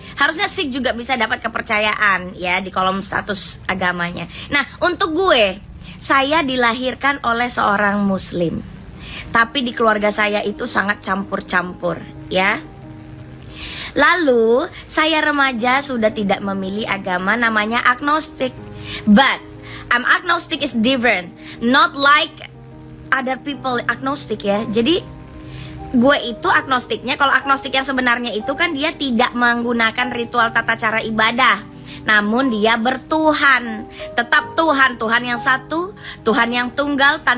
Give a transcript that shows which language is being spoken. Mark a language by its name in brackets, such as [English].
[Indonesian] Harusnya Sikh juga bisa dapat kepercayaan ya di kolom status agamanya. Nah, untuk gue, saya dilahirkan oleh seorang Muslim, tapi di keluarga saya itu sangat campur-campur, ya. Lalu saya remaja sudah tidak memilih agama, namanya agnostik. [English] But agnostic is different, not like other people agnostic ya. [Indonesian] Jadi gue itu agnostiknya, kalau agnostik yang sebenarnya itu kan dia tidak menggunakan ritual tata cara ibadah, namun dia bertuhan, tetap Tuhan yang satu, Tuhan yang tunggal tanpa nama awal dan akhir, ya. Nah,